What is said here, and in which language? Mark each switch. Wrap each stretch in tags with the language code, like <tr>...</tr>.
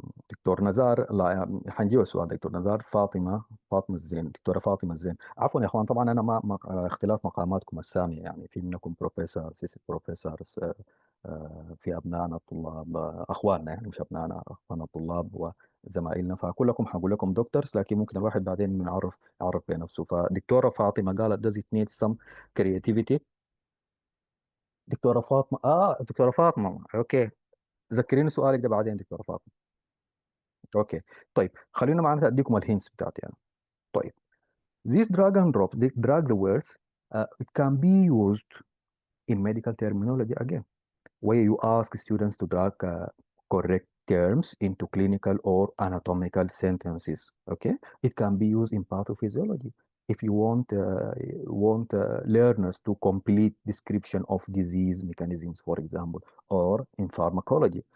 <ar>دكتور نزار، لا حنجيب السؤال دكتور نزار. فاطمه الزين، دكتوره فاطمه الزين. عفوا يا اخوان، طبعا انا ما اختلاف مقاماتكم الساميه، يعني في منكم بروفيسور سيسي بروفيسورز، في ابنائنا الطلاب اخواننا، يعني مش ابنائنا، اخواننا الطلاب وزمايلنا، فكلكم حقول لكم دكتورز، لكن ممكن الواحد بعدين يعرف بنفسه. فدكتوره فاطمه قالت</ar> <en>does it need some creativity.</en> <ar>دكتوره فاطمه دكتوره فاطمه اوكي، ذكريني سؤالك ده بعدين دكتوره فاطمه. اوكي طيب، خلينا معناتها اديكم الهينتس بتاعتي انا.</ar> <en>طيب this drag and drop, they drag the words, it can be used in medical terminology again, where you ask students to drag correct terms into clinical or anatomical sentences. Okay, it can be used in pathophysiology if you want learners to complete description of disease mechanisms, for example, or in pharmacology.</en>